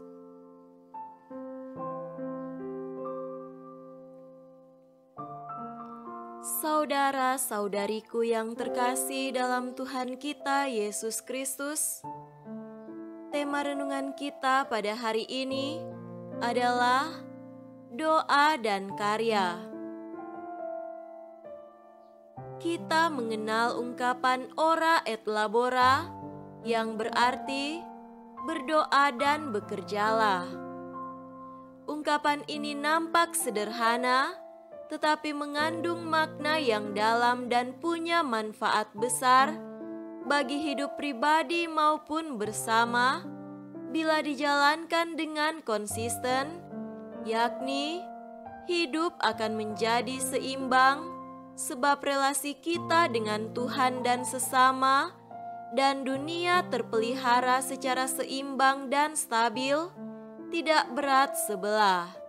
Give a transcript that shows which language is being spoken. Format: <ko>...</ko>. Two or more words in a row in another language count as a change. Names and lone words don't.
<id>Saudara-saudariku yang terkasih dalam Tuhan kita Yesus Kristus, tema renungan kita pada hari ini adalah doa dan karya. Kita mengenal ungkapan</id> <la>ora et labora</la> <id>yang berarti berdoa dan bekerjalah. Ungkapan ini nampak sederhana, tetapi mengandung makna yang dalam dan punya manfaat besar bagi hidup pribadi maupun bersama bila dijalankan dengan konsisten, yakni hidup akan menjadi seimbang sebab relasi kita dengan Tuhan dan sesama dan dunia terpelihara secara seimbang dan stabil, tidak berat sebelah.</id>